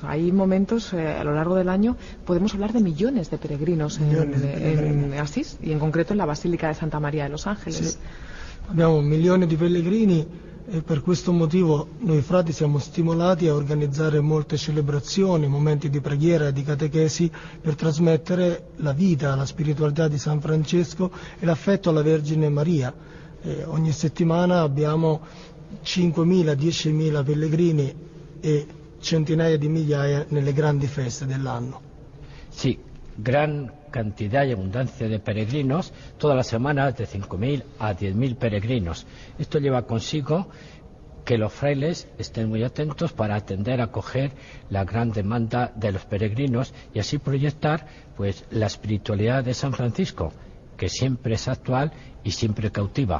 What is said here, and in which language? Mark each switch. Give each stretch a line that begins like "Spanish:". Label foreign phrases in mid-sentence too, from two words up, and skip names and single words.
Spanish: Hay momentos a lo largo del año, podemos hablar de millones de peregrinos en Asís y en concreto en la Basílica de Santa María de los Ángeles.
Italian: Sì. Abbiamo milioni di pellegrini e per questo motivo noi frati siamo stimolati a organizzare molte celebrazioni, momenti di preghiera e di catechesi per trasmettere la vita, la spiritualità di San Francesco e l'affetto alla Vergine Maria. Ogni settimana abbiamo 5.000, 10.000 pellegrini e centinaia di migliaia nelle grandi feste dell'anno.
Spanish: Sí, gran cantidad y abundancia de peregrinos, todas las semanas de 5.000 a 10.000 peregrinos. Esto lleva consigo que los frailes estén muy atentos para atender a acoger la gran demanda de los peregrinos y así proyectar pues la espiritualidad de San Francisco, que siempre es actual y siempre cautiva.